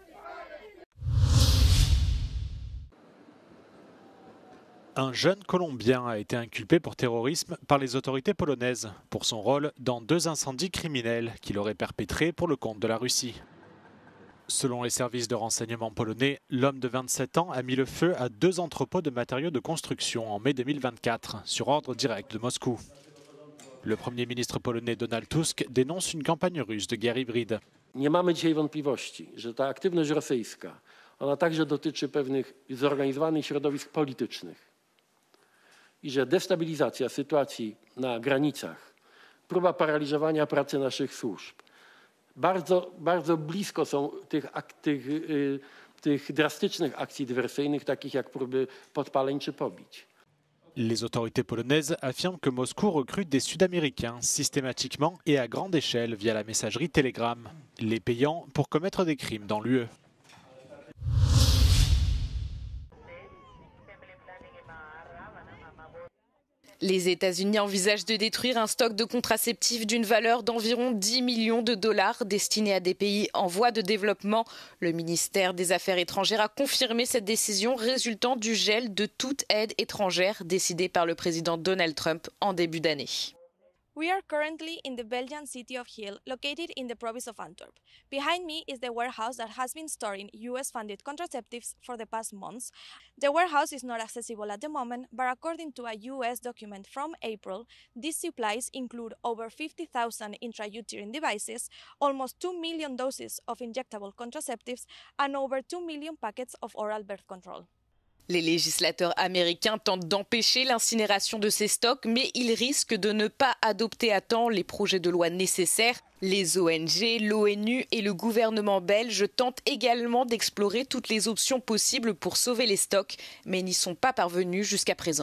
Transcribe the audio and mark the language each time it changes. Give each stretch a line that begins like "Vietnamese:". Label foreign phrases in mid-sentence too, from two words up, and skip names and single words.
French: Un jeune Colombien a été inculpé pour terrorisme par les autorités polonaises pour son rôle dans 2 incendies criminels qu'il aurait perpétrés pour le compte de la Russie. Selon les services de renseignement polonais, l'homme de 27 ans a mis le feu à 2 entrepôts de matériaux de construction en mai 2024, sur ordre direct de Moscou. Le Premier ministre polonais Donald Tusk dénonce une campagne russe de guerre hybride.
Polish: Nie mamy dzisiaj wątpliwości, że ta aktywność rosyjska, ona także dotyczy pewnych zorganizowanych środowisk politycznych. I że destabilizacja sytuacji na granicach, próba paraliżowania pracy naszych służb, bardzo blisko są tych drastycznych akcji dywersyjnych, takich jak próby podpaleń czy pobić.
French: Les autorités polonaises affirment que Moscou recrute des Sud-Américains systématiquement et à grande échelle via la messagerie Telegram, les payant pour commettre des crimes dans l'UE. Les États-Unis envisagent de détruire un stock de contraceptifs d'une valeur d'environ 10 millions de dollars destinés à des pays en voie de développement. Le ministère des Affaires étrangères a confirmé cette décision résultant du gel de toute aide étrangère décidée par le président Donald Trump en début d'année.
English: We are currently in the Belgian city of Hill, located in the province of Antwerp. Behind me is the warehouse that has been storing US-funded contraceptives for the past months. The warehouse is not accessible at the moment, but according to a US document from April, these supplies include over 50,000 intrauterine devices, almost 2 million doses of injectable contraceptives, and over 2 million packets of oral birth control.
French: Les législateurs américains tentent d'empêcher l'incinération de ces stocks, mais ils risquent de ne pas adopter à temps les projets de loi nécessaires. Les ONG, l'ONU et le gouvernement belge tentent également d'explorer toutes les options possibles pour sauver les stocks, mais n'y sont pas parvenus jusqu'à présent.